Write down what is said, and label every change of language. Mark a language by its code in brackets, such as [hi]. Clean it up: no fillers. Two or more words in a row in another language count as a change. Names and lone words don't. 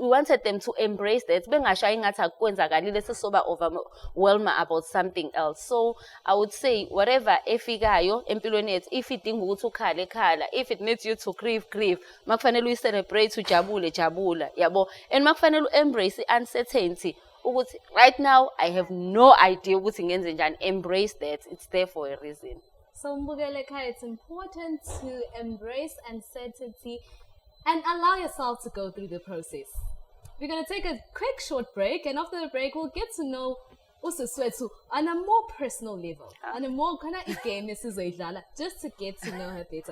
[en] We wanted them to embrace that. [nd] Bengashayi ngathi akwenzakalile sesoba overwhelm about something else. [en] So I would say whatever [nd] efikayo empilweni yethu, if idinga ukuthi ukhale khala, [en] if it needs you to grieve, [nd] makufanele uyi-celebrate ujabule jabula, yabo. [en] And makufanele embrace uncertainty. Right now, I have no idea what [nd] ngenze njani. [en] Embrace that. It's there for a reason. So, Mbugelekhaya, it's important to embrace uncertainty and allow yourself to go through the process. We're going to take a quick short break, and after the break, we'll get to know Usiswethu on a more personal level, on a more kind of game, just to get to know her better.